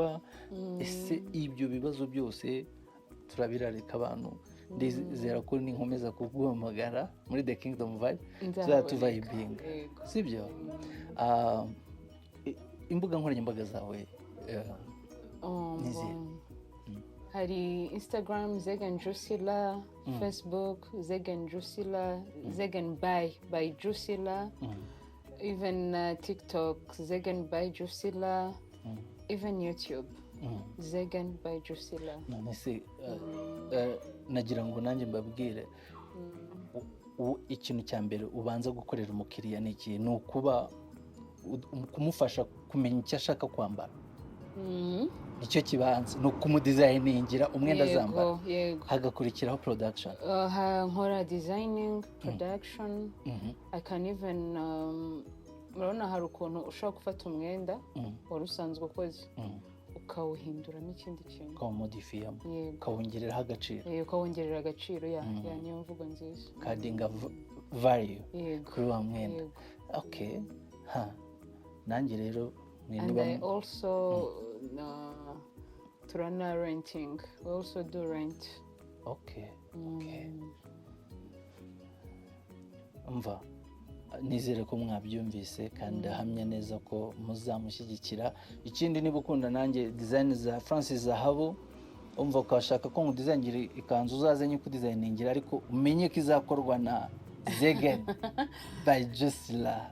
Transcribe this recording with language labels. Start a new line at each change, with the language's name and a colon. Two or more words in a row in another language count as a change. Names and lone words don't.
Kinyarwanda: Ese ibyo bibazo byose turabirarika abantu. Ndizera ko ninkomeza kuguhamagara muri The Kingdom Vibe tuzatuvayibinga. Sibyo? Imbuga nkoranyambaga zawe nizihe? Hari Instagram Zegan Drusilla, Facebook Zegan Drusilla, Zegan by Drusilla, even TikTok Zegan by Drusilla, even YouTube Zegan by Drusilla. None se nagira ngo nanjye mbabwire ikintu cya mbere ubanza gukorera umukiriya ni iki? Ni ukuba kumufasha kumenya icyo ashaka kwambara. Nicyo kibanza, ni ukumudizayiningira umwenda azambara. Hagakurikiraho production. Nkora designing, production.
English: I can even
Kinyarwanda: murabona hari ukuntu ushobora gufata umwenda wari usanzwe ukoze ukawuhinduramo ikindi kintu, ukawumodifiyamo, ukawongereraho agaciro. Ukawongerera agaciro. Niyo mvugo nziza. Kadinga value kuri wa mwenda. Okay. Nanjye rero
English: and I also turana renting. We also do rent. Okay.
Kinyarwanda: Umva, nizere ko mwabyumvise kandi ahamya neza ko muzamushyigikira. Ikindi niba ukunda nanjye design za Francis Zahabu, umva ukashaka ko ngudizayiningira ikanzu uzaze nyiko designingira, ariko umenye ko izakorwa na Zegan by Drusilla.